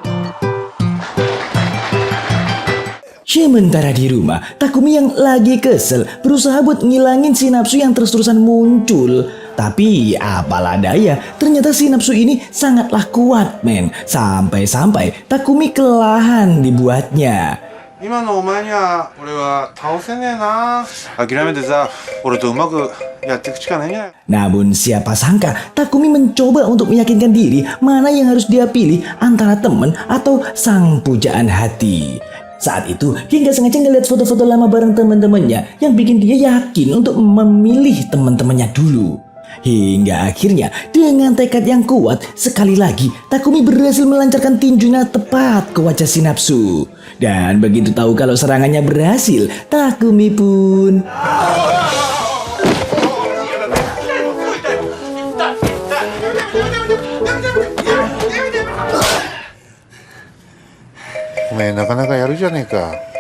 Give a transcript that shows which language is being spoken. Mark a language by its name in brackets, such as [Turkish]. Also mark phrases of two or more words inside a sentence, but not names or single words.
[Indonesian] Sementara di rumah, Takumi yang lagi kesel berusaha buat ngilangin si nafsu yang terus-terusan muncul. Tapi apalah daya, ternyata si nafsu ini sangatlah kuat, men. Sampai-sampai Takumi kelelahan dibuatnya. [Japanese] 今のお前には俺は倒せねえな。諦めてさ、俺とうまくやっていくしかないんじゃない。 [Indonesian] Namun siapa sangka Takumi mencoba untuk meyakinkan diri mana yang harus dia pilih antara teman atau sang pujaan hati. Saat itu dia nggak sengaja ngeliat foto-foto lama bareng teman-temannya yang bikin dia yakin untuk memilih teman-temannya dulu. Hingga akhirnya dengan tekad yang kuat sekali lagi Takumi berhasil melancarkan tinjunya tepat ke wajah si nafsu. Dan begitu tahu kalau serangannya berhasil, Takumi pun... [Japanese] おめえなかなかやるじゃねえか。